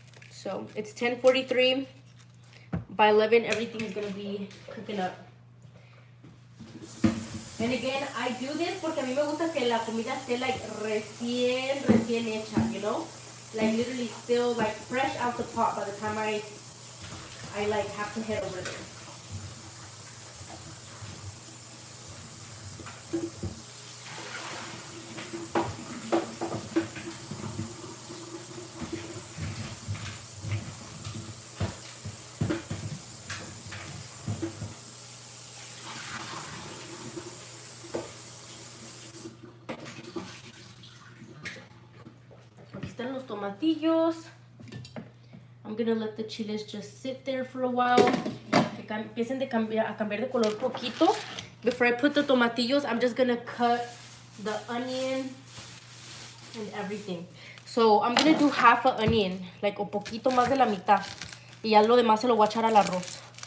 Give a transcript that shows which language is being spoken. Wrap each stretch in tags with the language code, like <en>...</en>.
<en>So it's 10:43. By 11, everything's gonna be cooking up. And again, I do this</en> <es>porque a mí me gusta que la comida esté like recién hecha,</es> <en>you know? Like literally still like fresh out the pot by the time I like have to head over there.</en> <es>Aquí están los tomatillos.</es> <en>I'm gonna let the chiles just sit there for a while.</en> <es>Que empiecen a cambiar de color poquito.</es> <en>Before I put the tomatillos, I'm just gonna cut the onion and everything. So I'm gonna do half an onion, like</en> <es>un poquito más de la mitad. Y ya lo demás se lo voy a echar al arroz.</es>